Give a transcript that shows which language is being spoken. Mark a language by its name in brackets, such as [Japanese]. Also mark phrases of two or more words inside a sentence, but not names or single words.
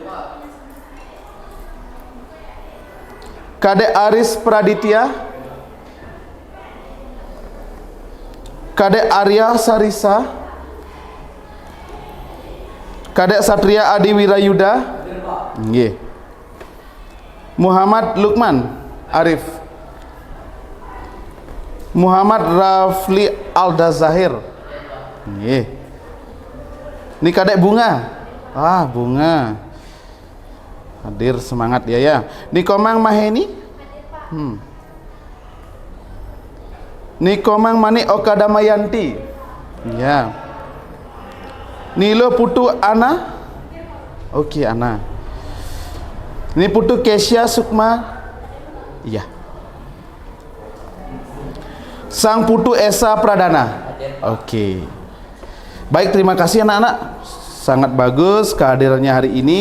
[Indonesian] Kadek Aris Praditya. Kadek Arya Sarisa. Kadek Satria Adi Wirayuda. Nggih. Muhammad Lukman Arif. Muhammad Rafli Alda Zahir. Nggih. Ini Kadek Bunga. Ah, Bunga. Hadir, semangat ya ya. Di Komang Maheni. Nikomang Mani Okadamayanti. Ya. Nilo Putu Ana. Oke, Ana. Ini Putu Kesya Sukma. Iya. Sang Putu Esa Pradana. Oke. Baik, terima kasih anak-anak. Sangat bagus kehadirannya hari ini.